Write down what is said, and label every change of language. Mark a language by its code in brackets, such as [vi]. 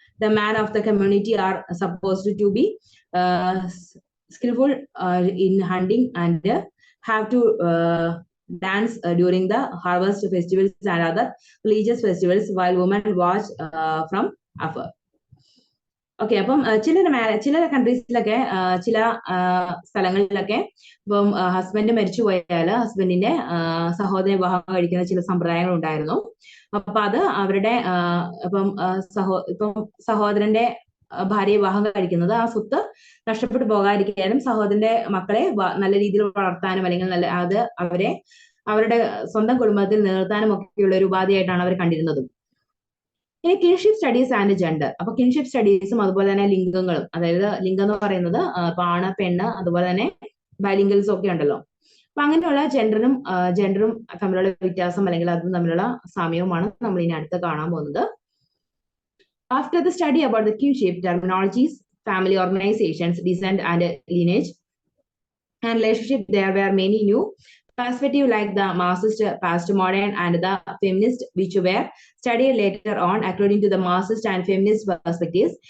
[en] The man of the community are supposed to be skillful in hunting and have to dance during the harvest festivals and other religious festivals while women watch from afar. [ml] Okay, അപ്പം ചില കൺട്രീസിലൊക്കെ ചില സ്ഥലങ്ങളിലൊക്കെ ഇപ്പം husband മരിച്ചു പോയാൽ ഹസ്ബൻഡിന്റെ സഹോദര വിവാഹം കഴിക്കുന്ന ചില സമ്പ്രദായങ്ങൾ ഉണ്ടായിരുന്നു. അപ്പൊ അത് അവരുടെ ഇപ്പം സഹോദരന്റെ ഭാര്യയെ വിവാഹം കഴിക്കുന്നത് ആ സ്വത്ത് നഷ്ടപ്പെട്ടു പോകാതിരിക്കാനും സഹോദരന്റെ മക്കളെ നല്ല രീതിയിൽ വളർത്താനും അല്ലെങ്കിൽ അത് അവരുടെ സ്വന്തം കുടുംബത്തിൽ നിലനിർത്താനും ഒക്കെയുള്ള ഒരു ഉപാധിയായിട്ടാണ് അവർ കണ്ടിരുന്നത്. ഇനി [en] Kinship studies and gender. [ml] അപ്പൊ കിൻഷിപ്പ് സ്റ്റഡീസും അതുപോലെ തന്നെ ലിംഗങ്ങളും, അതായത് ലിംഗം എന്ന് പറയുന്നത് ആണ്, പെണ്ണ്, അതുപോലെ തന്നെ ബൈലിംഗൽസും ഒക്കെ ഉണ്ടല്ലോ. അപ്പൊ അങ്ങനെയുള്ള ജെൻഡറും തമ്മിലുള്ള വ്യത്യാസം അല്ലെങ്കിൽ അതും തമ്മിലുള്ള സാമ്യവുമാണ് നമ്മൾ ഇനി അടുത്ത് കാണാൻ പോകുന്നത്. [en] After the study about the kinship terminologies, family organizations, descent and lineage and relationship, there were many new perspective like the Marxist, postmodern, and the feminist, which were studied later on according to the Marxist and feminist perspectives.